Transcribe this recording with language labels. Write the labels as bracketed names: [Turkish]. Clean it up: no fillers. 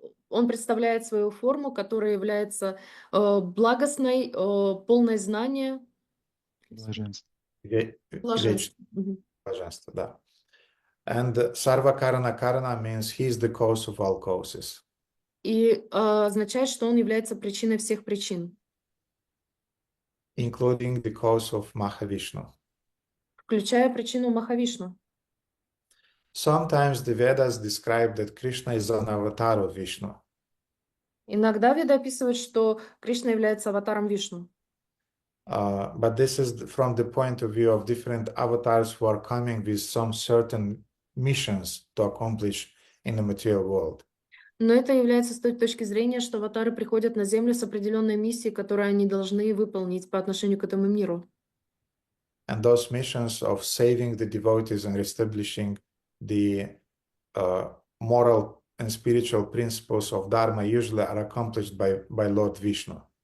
[Russian] Он представляет свою форму, которая является благостной, полной знания. Блаженство. Блаженство. Блаженство, да. [English] And Sarva Karana Karana means he is the cause of all causes. [Russian] И означает, что он является причиной всех причин, [English] Including the cause of Mahavishnu. [Russian] включая причину Махавишну. [English] Sometimes the Vedas describe that Krishna is an avatar of Vishnu. [Russian] Иногда Веды описывают, что Кришна является аватаром Вишну. [English] But this is from the point of view of different avatars who are coming with some certain missions to accomplish in the material world. [Russian] Но это является с той точки зрения, что аватары приходят на Землю с определенной миссией, которую они должны выполнить по отношению к этому миру. [English] And those missions of saving the devotees and reestablishing the moral and spiritual principles of Dharma usually are accomplished by Lord Vishnu.